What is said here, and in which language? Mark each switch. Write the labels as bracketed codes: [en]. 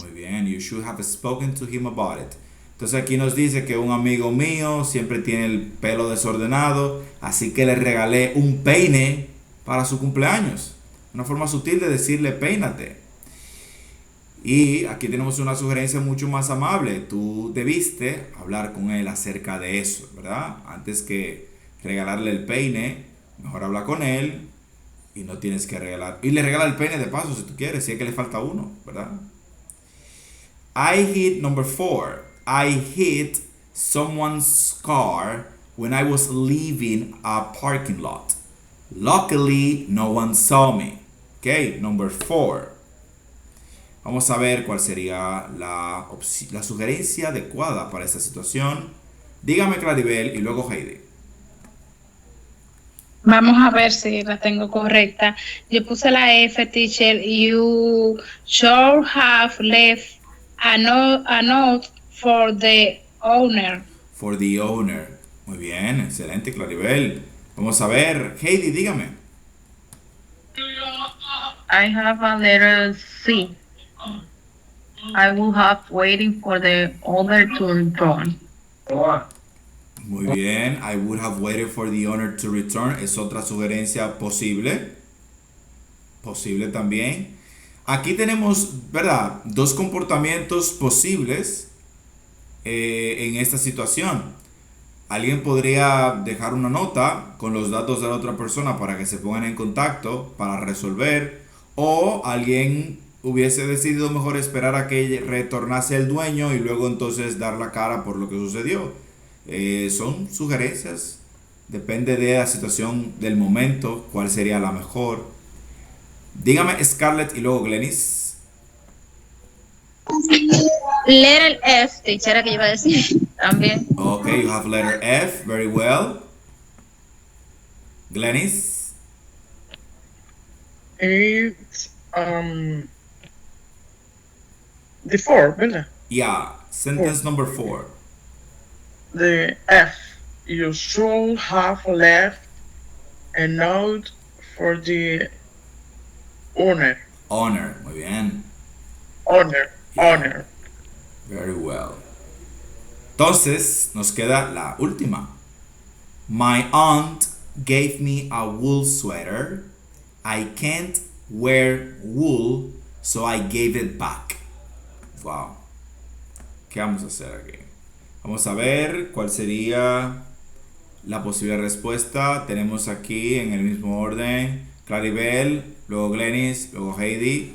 [es] Muy bien, [en] you should have spoken to him about it. [es] Entonces aquí nos dice que un amigo mío siempre tiene el pelo desordenado, así que le regalé un peine para su cumpleaños. Una forma sutil de decirle peínate. Y aquí tenemos una sugerencia mucho más amable. Tú debiste hablar con él acerca de eso, ¿verdad? Antes que regalarle el peine, mejor habla con él y no tienes que regalar. Y le regala el peine de paso si tú quieres, si es que le falta uno, ¿verdad? [en] I hit number 4. I hit someone's car when I was leaving a parking lot. Luckily, no one saw me. Okay, number 4. [es] Vamos a ver cuál sería la sugerencia adecuada para esta situación. Dígame, Claribel, y luego Heidi. Vamos a ver si la tengo correcta. Yo puse la F, teacher. [en] You should have left a note for the owner. For the owner. [es] Muy bien, excelente, [en] Claribel. [es] Vamos a ver, Heidi, dígame. [en] I have a letter C. I will have waiting for the owner to return. Muy bien, I would have waited for the owner to return. [es] Es otra sugerencia posible. Posible también. Aquí tenemos, ¿verdad? Dos comportamientos posibles en esta situación. Alguien podría dejar una nota con los datos de la otra persona para que se pongan en contacto para resolver, o alguien hubiese decidido mejor esperar a que retornase el dueño y luego entonces dar la cara por lo que sucedió. Son sugerencias, depende de la situación del momento, cuál sería la mejor. Dígame, Scarlett, y luego Glenis. [en] Letter F, teacher, [es] era que iba a decir también. [en] Ok, you have letter F, very well. Glenis. It's the 4, [es] ¿verdad? [en] Yeah, sentence number 4. The F. You should have left a note for the owner. [es] Honor, muy bien. Honor. [en] Very well. [es] Entonces, nos queda la última. My aunt gave me a wool sweater. I can't wear wool, so I gave it back. Wow. ¿Qué vamos a hacer aquí? Vamos a ver cuál sería la posible respuesta. Tenemos aquí en el mismo orden Claribel, luego Glenis, luego Heidi.